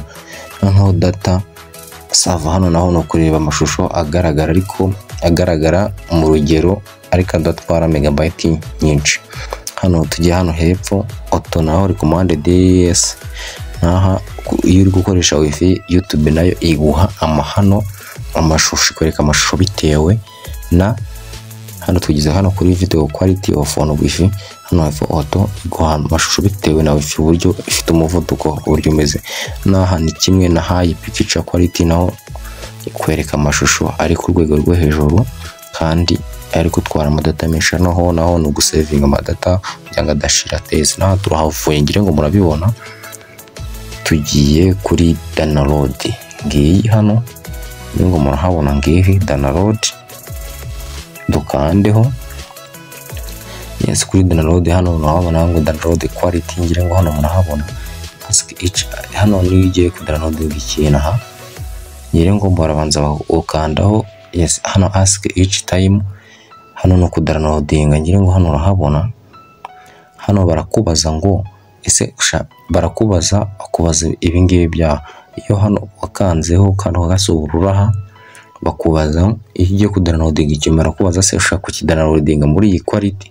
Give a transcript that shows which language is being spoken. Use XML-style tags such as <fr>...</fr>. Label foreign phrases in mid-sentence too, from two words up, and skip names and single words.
<rw>Naho data sava hano naho no kureba amashusho agaragara, ariko agaragara mu rugero ariko adatwara megabyte nyinshi. Hano tujye hano hepfo auto naho recommended. Yes, naha iyo uri gukoresha wifi YouTube nayo iguha amahano amashusho, ikoreka amashusho bitewe na. Hano tugize hano kuri</rw> <en>video quality of on wifi,</en> <rw>hano hepfo auto iguha amashusho bitewe na wifi uburyo ifite umuvuduko uburyo umeze. Naha ni kimwe na</rw> <en>high picture quality,</en> <rw>naho ikwereka amashusho ari ku rwego rwo hejuru kandi ari gutwara amadata menshi. naho no gusavinga amadata kugira ngo adashira teze. Naho turahavuye, ngira ngo murabibona. Tugiye kuri download, ngiyi hano ngira ngo murahabona ngiyi download, dukandeho. Yes, kuri download hano murahabona ngo</rw> <en>download quality,</en> <rw>ngira ngo hano murahabona</rw> <en>ask each.</en> <rw>Hano niyo ugiye ku download ikintu aha, ngira ngo barabanza ukandaho.</rw> <en>Yes, hano ask each time,</en> <rw>hano no ku downloadinga. Ngira ngo hano urahabona, hano barakubaza ngo ese barakubaza ibi ngibi bya. Iyo hano wakanzeho kandi ugasoburura aha, bakubaza iyo ugiye ku downloadinga ikintu, barakubaza se ushaka kukidownloadinga muri iyi quality.</rw>